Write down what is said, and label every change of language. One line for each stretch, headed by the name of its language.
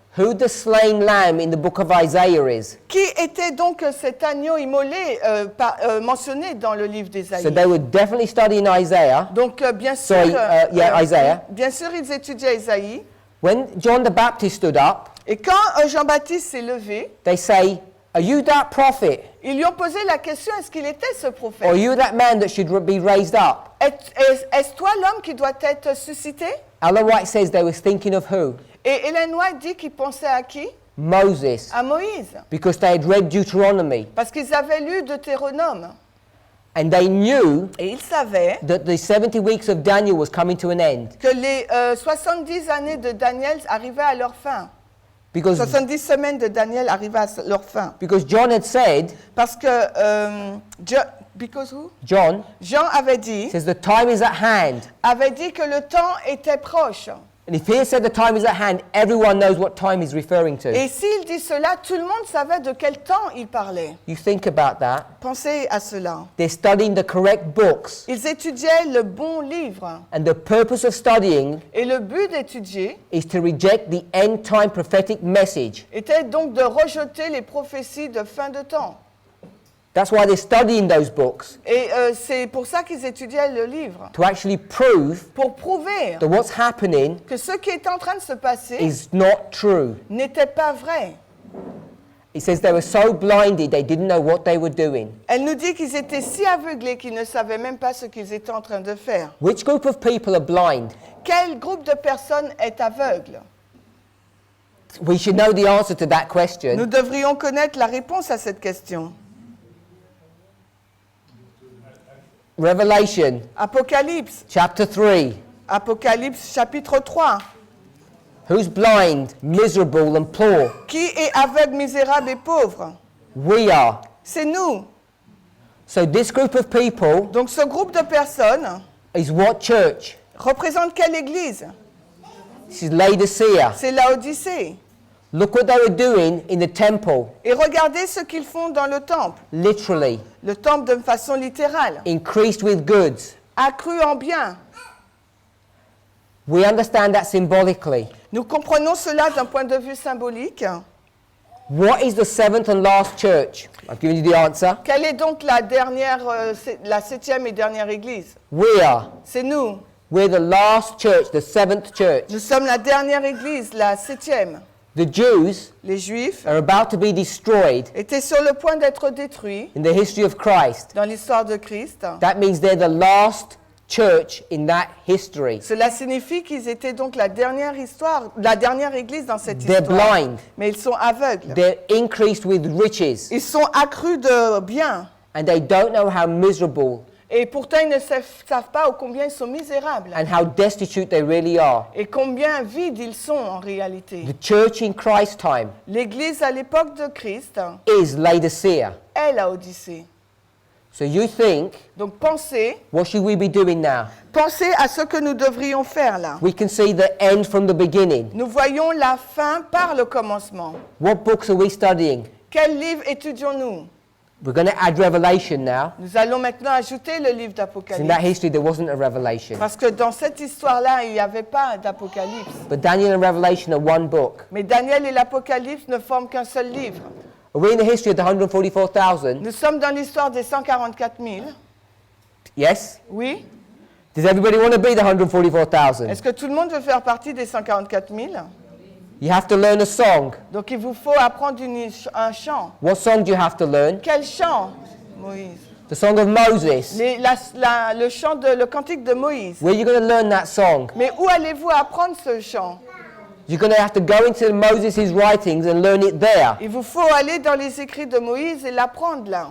English: Who the slain lamb in the book of Isaiah is.
French: Qui était donc cet agneau immolé mentionné dans le livre d'Ésaïe?
English: So they were definitely studying Isaiah.
French: Donc bien sûr,
English: Sorry, Isaiah.
French: bien sûr, ils étudiaient Ésaïe.
English: When John the Baptist stood up,
French: Et quand Jean-Baptiste s'est levé,
English: they say, "Are you that prophet?
French: ils lui ont posé la question, est-ce qu'il était ce
English: Or are
French: prophète?
English: you that man that should be raised up?"
French: Est-ce toi l'homme qui doit être suscité?
English: Ellen White says they were thinking of who?
French: Et Ellen White dit qu'il pensait à qui?
English: Moses.
French: À Moïse.
English: Because they had read Deuteronomy.
French: Parce qu'ils avaient lu Deutéronome.
English: And they knew
French: Et ils savaient
English: that the 70 weeks of Daniel was coming to an end.
French: que les 70 années de Daniel arrivaient à leur fin.
English: Because
French: 70 semaines de Daniel arrivaient à leur fin.
English: John had said,
French: Parce que
English: because who? John
French: Jean avait dit
English: says the time is at hand.
French: que le temps était proche.
English: And if he said the time is at hand, everyone knows what time he's referring to.
French: Et s'il dit cela, tout le monde savait de quel temps il parlait.
English: You think about that.
French: Pensez à cela.
English: They're studying the correct books.
French: Ils étudiaient le bon livre.
English: And the purpose of studying
French: Et le but d'étudier
English: is to reject the end time prophetic message.
French: était donc de rejeter les prophéties de fin de temps.
English: That's why they're studying those books,
French: Et c'est pour ça qu'ils étudiaient le livre.
English: to actually prove
French: Pour prouver
English: that what's happening
French: que ce qui est en train de se passer
English: is not true.
French: n'était pas vrai.
English: It says they were so blinded they didn't know what they were doing.
French: Elle nous dit qu'ils étaient si aveuglés qu'ils ne savaient même pas ce qu'ils étaient en train de faire.
English: Which group of people are blind?
French: Quel groupe de personnes est aveugle?
English: We should know the answer to that
French: Nous
English: question.
French: devrions connaître la réponse à cette question.
English: Revelation
French: Apocalypse,
English: chapter 3.
French: Apocalypse chapitre 3.
English: Who's blind, miserable, and poor?
French: Qui est aveugle, misérable et pauvre?
English: We are.
French: C'est nous.
English: So this group of people
French: Donc ce groupe de personnes
English: is what church?
French: représente quelle église?
English: This is Laodicea.
French: C'est Laodicée.
English: Look what they were doing in the temple,
French: Et regardez ce qu'ils font dans le temple.
English: literally,
French: Le temple de façon littérale.
English: increased with goods.
French: Accru en biens.
English: We understand that symbolically.
French: Nous comprenons cela d'un point de vue symbolique.
English: What is the seventh and last church? I've given you the answer.
French: Quelle est donc la dernière, la septième et dernière église?
English: We are.
French: C'est nous.
English: We're the last church, the seventh church.
French: Nous sommes la dernière église, la septième.
English: The Jews
French: Les Juifs
English: are about to be destroyed
French: étaient sur le point d'être détruits
English: in the history of Christ.
French: dans l'histoire de Christ.
English: That means they're the last church in that history.
French: Cela signifie qu'ils étaient donc la dernière histoire, la dernière église dans cette
English: They're
French: histoire.
English: blind.
French: Mais ils sont aveugles.
English: They're increased with riches.
French: Ils sont accrus de biens.
English: And they don't know how miserable
French: Et pourtant, ils ne savent pas combien ils sont misérables.
English: and how destitute they really are.
French: Et combien vides ils sont en réalité.
English: The church in Christ's time
French: L'église à l'époque de Christ
English: is Laodicea.
French: est Laodicée.
English: So you think,
French: Donc pensez
English: what should we be doing now?
French: à ce que nous devrions faire là.
English: We can see the end from the beginning.
French: Nous voyons la fin par le commencement.
English: What books are we studying?
French: Quel livre étudions-nous?
English: We're going to add Revelation now.
French: Nous allons maintenant ajouter le livre
English: 'Cause in
French: d'Apocalypse.
English: that history, there wasn't a revelation.
French: Parce que dans cette histoire-là, il n'y avait pas d'Apocalypse.
English: But Daniel and Revelation are one book.
French: Mais Daniel et l'Apocalypse ne forment qu'un seul livre.
English: Are we in the history of the 144,000?
French: Nous sommes dans l'histoire des 144 000.
English: Yes?
French: Oui.
English: Does everybody want to be the 144,000?
French: Est-ce que tout le monde veut faire partie des 144 000?
English: You have to learn a song.
French: Donc il vous faut apprendre un chant.
English: What song do you have to learn?
French: Quel chant, Moïse?
English: The song of Moses.
French: Le chant le cantique de Moïse.
English: Where are you going to learn that song?
French: Mais où allez-vous apprendre ce chant?
English: You're going to have to go into Moses' writings and learn it there.
French: Il vous faut aller dans les écrits de Moïse et l'apprendre là.